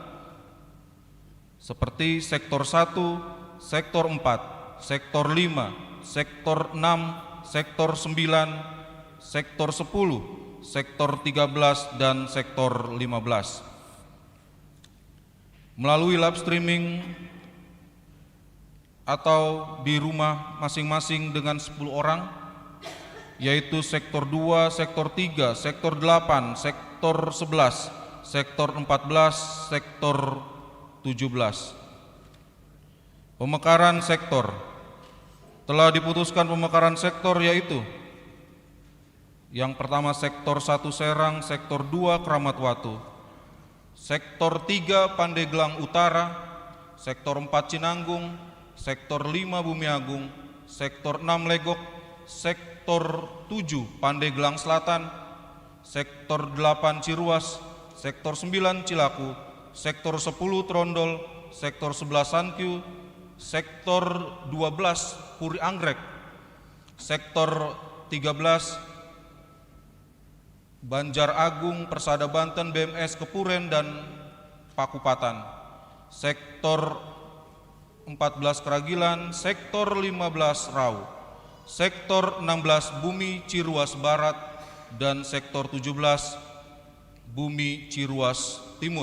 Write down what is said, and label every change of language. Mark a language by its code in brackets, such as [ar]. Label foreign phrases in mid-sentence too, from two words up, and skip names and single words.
[id] Seperti sektor 1, sektor 4, sektor 5, sektor 6, sektor 9, sektor 10, sektor 13, dan sektor 15. Melalui [en] live streaming [id] atau di rumah masing-masing dengan 10 orang, yaitu sektor 2, sektor 3, sektor 8, sektor 11, sektor 14, sektor 17. Pemekaran sektor. Telah diputuskan pemekaran sektor yaitu: yang pertama sektor 1 Serang, sektor 2 Kramatwatu, sektor 3 Pandeglang Utara, sektor 4 Cinanggung, sektor 5 Bumiagung, sektor 6 Legok, sektor 7 Pandeglang Selatan, sektor 8 Ciruas, sektor 9 Cilaku, sektor 10 Trondol, sektor 11 Sankyu, sektor 12 Puri Anggrek, sektor 13 Banjar Agung, Persada Banten, BMS Kepuren dan Pakupatan, sektor 14 Keragilan, sektor 15 Rau, sektor 16 Bumi Ciruas Barat, dan sektor 17 Bumi Ciruas Timur.